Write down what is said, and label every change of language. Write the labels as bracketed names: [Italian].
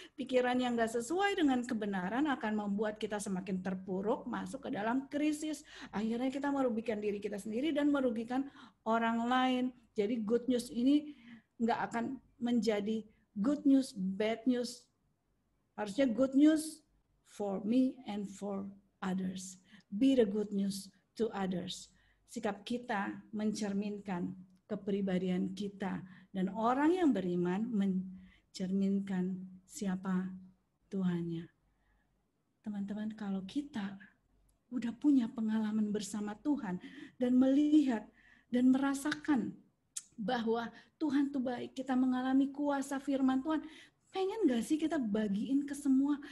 [Indonesian] Pikiran yang gak sesuai dengan kebenaran akan membuat kita semakin terpuruk, masuk ke dalam krisis. Akhirnya kita merugikan diri kita sendiri dan merugikan orang lain. Jadi [English] good news [Indonesian] ini gak akan menjadi [English] good news, bad news. [Indonesian] Harusnya [English] good news for me and for others. Be the good news to others. [Indonesian] Sikap kita mencerminkan kepribadian kita. Dan orang yang beriman mencerminkan siapa Tuhannya. Teman-teman, kalau kita udah punya pengalaman bersama Tuhan dan melihat dan merasakan bahwa Tuhan tuh baik, kita mengalami kuasa firman Tuhan, pengen gak sih kita bagiin ke semua?